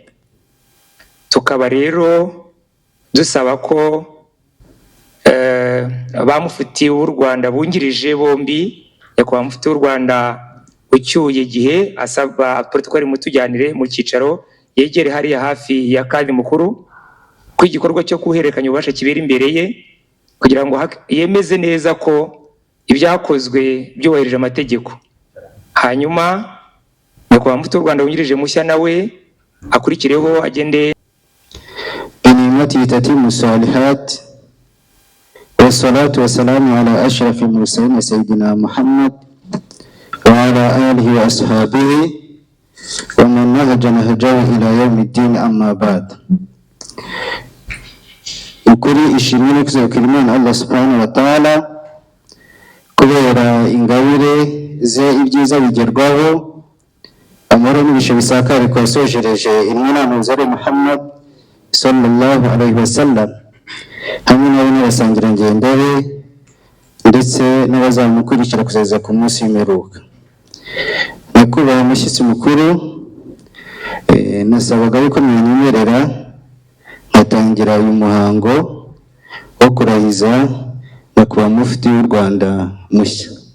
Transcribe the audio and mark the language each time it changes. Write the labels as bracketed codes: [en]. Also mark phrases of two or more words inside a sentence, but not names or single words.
[rw] Tukaba rero dusaba ko ba mufti w'u Rwanda bungirije bombi, nyakubahwa mufti w'u Rwanda ucyuye igihe asaba protokoli mutujyanire mu cyicaro yegere hariya hafi ya kadi mukuru, ko igikorwa cyo kuhererekanya ububasha kibera imbere ye, kugira ngo yemeze neza ko ibyakozwe byubahirije amategeko. Hanyuma nyakubahwa mufti w'u Rwanda wungirije mushya nawe akurikireho agende. [ar] نعمته بتتم الصالحات والصلاة والسلام على أشرف المرسلين سيدنا محمد وعلى آله وأصحابه ومن نهج نهجه إلى يوم الدين أما بعد. [rw] Ukuri ishimwe no kuzakira Imana [ar] الله سبحانه وتعالى [rw] kubera ingabire ze ibyiza bigerwaho, amahoro n'ibishe bisakare ko yasojereje intumwa n'umuzare [ar] محمد صلى الله عليه وسلم, [rw] hamwe n'abo n'abasangira ngendo be ndetse n'abazamukurikira kugeza ku munsi w'imperuka. Nyakubahwa mushyitsi mukuru, nasabaga yuko mwanyemerera nkatangira uyu muhango wo kurahiza nyakubahwa mufti w'u Rwanda mushya.